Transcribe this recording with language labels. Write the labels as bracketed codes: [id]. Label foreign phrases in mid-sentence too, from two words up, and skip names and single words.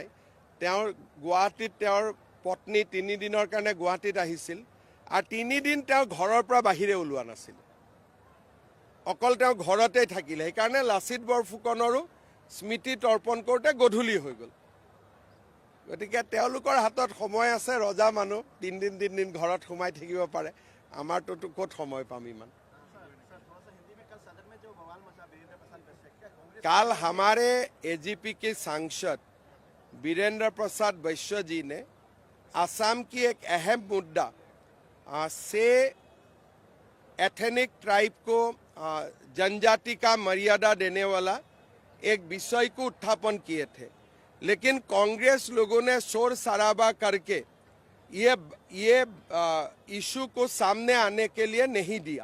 [as] তেওঁৰ গুৱাহাটীত তেওঁৰ পত্নী 3 দিনৰ কাৰণে গুৱাহাটীত আহিছিল, আৰু 3 দিন তেওঁ ঘৰৰ পৰা বাহিৰে ওলোৱা নাছিল, অকল তেওঁ ঘৰতেই থাকিলে। সেইকাৰণে লাচিত বৰফুকনৰো স্মৃতি তৰ্পণ কৰোঁতে গধূলি হৈ গ'ল। গতিকে তেওঁলোকৰ হাতত সময় আছে, ৰজা মানুহ 3 দিন ঘৰত সোমাই থাকিব পাৰে। আমাৰটোতো ক'ত সময় পাম ইমান। [hi] कल हमारे एजीपी के सांसद वीरेंद्र प्रसाद बैश्य जी ने असम की एक अहम मुद्दा से [en] ethnic tribe [hi] को जनजाति का मर्यादा देने वाला एक विषय को उत्थापन किए थे, लेकिन कांग्रेस लोगों ने शोर शराबा करके ये इशू को सामने आने के लिए नहीं दिया।